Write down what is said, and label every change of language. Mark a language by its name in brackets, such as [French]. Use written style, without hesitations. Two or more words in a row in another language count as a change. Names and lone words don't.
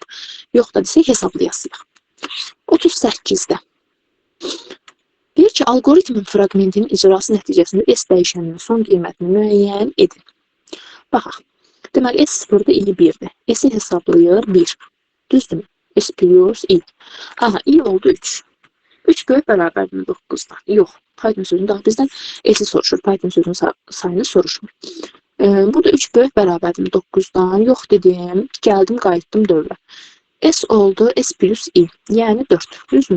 [Azerbaijani] Yox da desək hesablayasıyıq. 38-də. Deyir ki, algoritmin fraqmentinin icrası nəticəsində S dəyişəninin son qiymətini müəyyən edin. Baxaq. Deməli, S0-da i1-dir. S-i hesablayır 1. Düzdürmü? S plus i. Aha, i oldu 3. 3 böyük bərabərdir 9-dan. Yox. Python sözünü daha bizdən S-i soruşur. Python sözünün sayını soruşmur. Burada 3 böyük bərabərdir 9-dan. Yox dedim. Gəldim, qayıtdım dövrə. S oldu S plus i. Yəni 4. Düzdürmü?